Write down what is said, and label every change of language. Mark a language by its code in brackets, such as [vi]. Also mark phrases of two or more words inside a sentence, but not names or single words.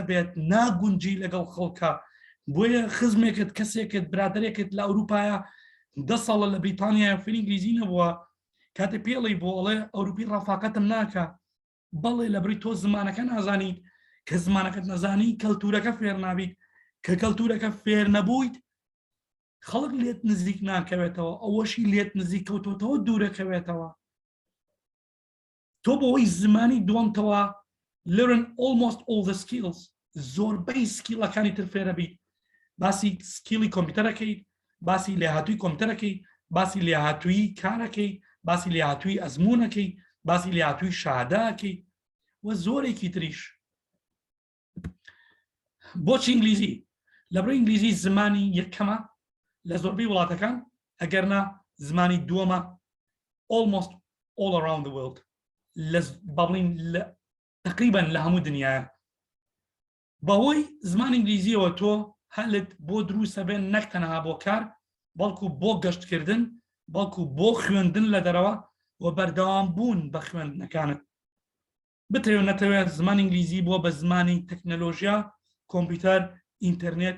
[ckb] بێت ناگونجی لەگەڵ خەڵکە بۆیە خزمێکت کەسێکت برادێکت لە ئەوروپایە 10 ساڵە لە بریتانیا فێری ئینگلیزی نەبووە کاتێ پێڵی بۆ ئەڵێ ئەوروپی ڕەفاقەتم ناکە بەڵێ لە بری تۆ زمانەکە نازانی کە زمانەکەت نەزانی کەلتورەکە فێر نابیت کە کەلتورەکە فێر نەبوویت خەڵک لێت نزیک ناکەوێتەوە ئەوەشی لێت نزیک کەوتۆتەوە دوورەکەوێتەوە تۆ بۆەوەی زمانی دووەمتەوە [en] learn almost all the skills [ckb] زۆربەی سکیلەکانی تر فێرە بیت باسی سکیلی کۆمپیوتەرەکەیت باسی لێهاتووی کۆمپیوتەرەکەی باسی لێهاتووی کارەکەی باسی لێهاتووی ئەزمونەکەی باسی لێهاتووی شاداکەی وە زۆرێکی تریش بۆچی ئینگلیزی لەبڕی ئینگلیزی زمانی یەکەمە لە زۆربەی وڵاتەکان ئەگەرنا زمانی دووەمە [en] almost all around the world [ckb] بەڵین تقریبا لە هەموو دنیاە بەهۆی زمان ئینگلیزیەوە تۆ هەلت بۆ دروستە بێن نەک تەنها بۆ کار بەڵکو بۆ گەشتکردن بەڵکو بۆ خوێندن لە دەرەوە و بەردەوام بوون بە خوێندنەکانت بتەوێت نەتەوێت زمان ئینگلیزی بۆ بە زمانی تەکنەلۆژیا کۆمپیوتەر ئینتەرنێت